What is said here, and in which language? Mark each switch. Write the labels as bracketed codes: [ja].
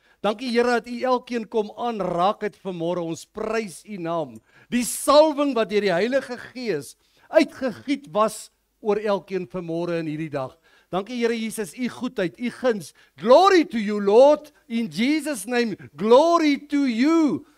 [af] Dankie Here dat U elkeen kom aanraak het vanmôre. Ons prys U naam. Die salwing wat deur die Heilige Gees uitgegiet was oor elkeen vanmôre in hierdie dag. Dankie Here Jesus, U goedheid, U guns. [en] Glory to you Lord, in Jesus name, glory to you.